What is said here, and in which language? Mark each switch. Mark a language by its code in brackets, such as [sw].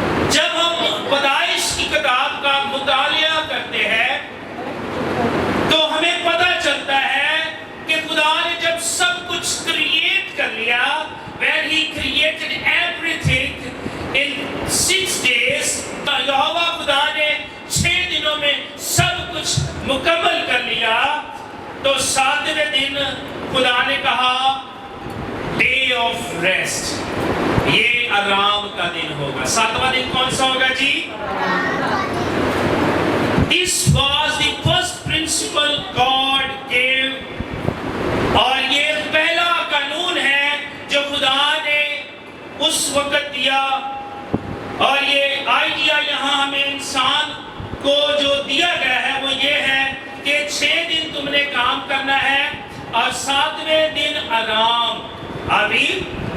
[ur] جب ہم پیدائش کی کتاب کا مطالعہ کرتے ہیں تو ہمیں پتہ چلتا ہے کہ خدا نے جب سب کچھ کریٹ کر لیا، [en] when he created everything in 6 days، [ur] یہوہ خدا نے 6 دنوں میں سب کچھ مکمل کر لیا، تو 7ویں دن خدا نے کہا [en] day of rest, [ur] یہ آرام کا دن ہوگا. 7واں دن کون سا ہوگا جی؟ [en] This was the first principle God gave. [ur] اور یہ پہلا قانون ہے جو خدا نے اس وقت دیا. اور یہ آئیڈیا یہاں ہمیں انسان کو جو دیا گیا ہے وہ یہ ہے کہ 6 دن تم نے کام کرنا ہے اور 7ویں دن آرام. آمین.